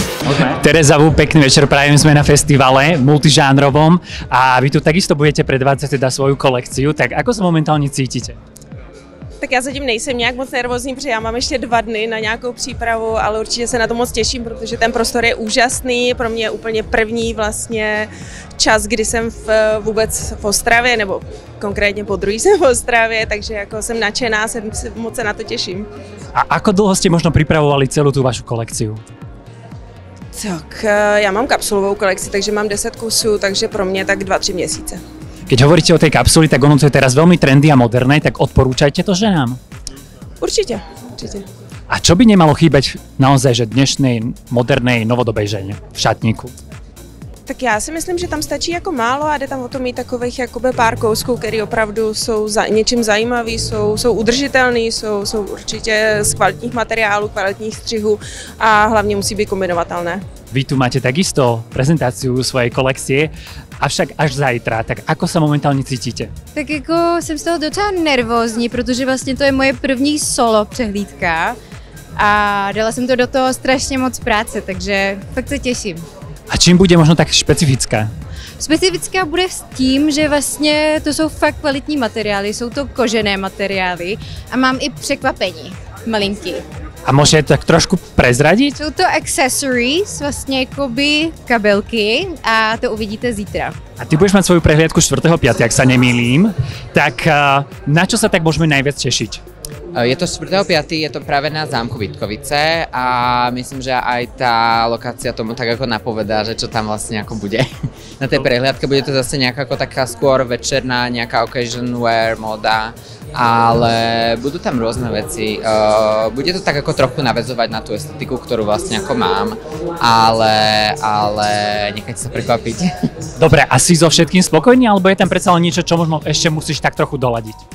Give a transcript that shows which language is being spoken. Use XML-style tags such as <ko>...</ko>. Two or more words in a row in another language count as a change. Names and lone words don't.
<sk>Tereza, pekný večer, prajem, sme na festivale multižánrovom a vy tu takisto budete predvádzať teda svoju kolekciu, tak ako sa momentálne cítite?</sk> <cs>Tak já zatím nejsem nějak moc nervózní, protože já mám ještě 2 dny na nějakou přípravu, ale určitě se na to moc těším, protože ten prostor je úžasný, pro mě je úplně první vlastně čas, kdy jsem vůbec v Ostravě, nebo konkrétně po druhý jsem v Ostravě, takže jako jsem nadšená, moc se na to těším.</cs> <sk>A ako dlho ste možno pripravovali celú tú vašu kolekciu?</sk> <cs>Tak já mám kapsulovou kolekci, takže mám 10 kusů, takže pro mě tak 2-3 měsíce.</cs> <sk>Keď hovoríte o tej kapsuli, tak ono to je teraz veľmi trendy a moderné, tak odporúčajte to ženám?</sk> <cs>Určitě.</cs> <sk>A čo by nemalo chýbať naozaj, že dnešnej modernej novodobej žene v šatníku?</sk> <cs>Tak já si myslím, že tam stačí jako málo a jde tam o to mít takových jakoby pár kousků, které opravdu jsou něčím zajímavý, jsou udržitelný, jsou určitě z kvalitních materiálů, kvalitních střihů a hlavně musí být kombinovatelné.</cs> <sk>Vy tu máte takisto prezentáciu svojej kolekcie, avšak až zajtra, tak ako sa momentálne cítite?</sk> <cs>Tak jako jsem z toho docela nervózní, protože vlastně to je moje první solo přehlídka a dala jsem to do toho strašně moc práce, takže fakt se těším.</cs> <sk>A čím bude možno tak špecifická?</sk> <cs>Specifická bude s tím, že vlastně to jsou fakt kvalitní materiály, jsou to kožené materiály a mám i překvapení malinký.</cs> <sk>A môžete tak trošku prezradiť?</sk> <cs>Jsou to accessories, vlastně jakoby kabelky a to uvidíte zítra.</cs> <sk>A ty budeš mať svoju prehliadku 4.5., ak sa nemýlim, tak na čo sa tak môžeme najviac tešiť? Je to 4.5., je to práve na zámku Vítkovice a myslím, že aj tá lokácia tomu tak ako napovedá, že čo tam vlastne ako bude. Na tej prehliadke bude to zase nejaká ako taká skôr večerná, nejaká</sk> <en>occasion wear,</en> <sk>móda, ale budú tam rôzne veci. Bude to tak ako trochu naväzovať na tú estetiku, ktorú vlastne ako mám, ale nechajte sa prekvapiť. Dobre, a si so všetkým spokojný, alebo je tam predsa len niečo, čo možno ešte musíš tak trochu doladiť?</sk>